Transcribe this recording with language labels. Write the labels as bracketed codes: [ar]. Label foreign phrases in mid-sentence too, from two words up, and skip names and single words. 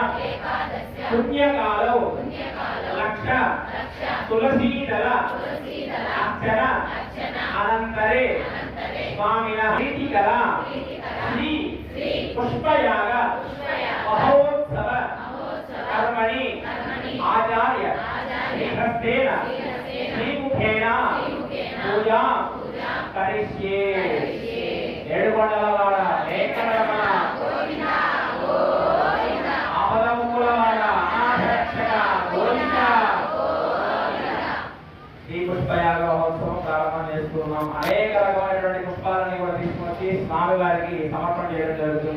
[sa] पुण्यकालौ लक्ष तुलसीदल अर्चन अनंतरे स्वामिनः प्रीतिकर श्री पुष्पयाग महोत्सव कर्मणि आचार्य श्रीहस्तेन श्रीमुखेन पूजा करिष्ये। [te] ఏడుకొండలవాడ ఏకరమణ ఆపదముకులవాడ అనాథరక్షక గోవింద. ఈ పుష్పయాగ మహోత్సవం ప్రారంభం చేసుకున్నాం. అనేక రకమైనటువంటి పుష్పాలని కూడా తీసుకొచ్చి స్వామి వారికి సమర్పణ చేయడం జరుగుతుంది.